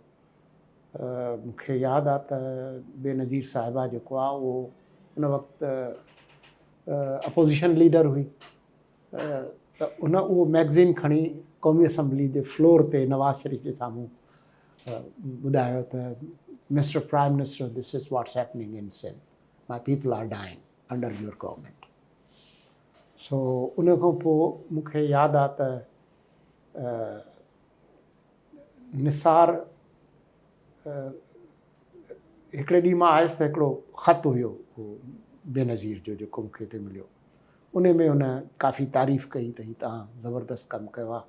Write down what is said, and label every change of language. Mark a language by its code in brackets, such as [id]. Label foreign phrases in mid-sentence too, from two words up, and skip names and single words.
[sd] मूंखे यादि आहे त बेनज़ीर साहिबा जेको आहे उहो उन वक़्तु [en] opposition leader [sd] हुई, त उन उहो मैगज़ीन खणी क़ौमी असम्बली जे फ्लोर ते नवाज़ शरीफ़ जे साम्हूं ॿुधायो त [en] Mister Prime Minister, this is what's happening in Sindh, my people are dying under your government. [sd] सो उन खां पोइ मूंखे यादि आहे त निसार हिकिड़े ॾींहुं मां आयुसि त हिकिड़ो ख़तु हुयो बेनज़ीर जो जेको मूंखे हिते मिलियो। उन में उन काफ़ी तारीफ़ कई त ही तव्हां ज़बरदस्त कमु कयो आहे।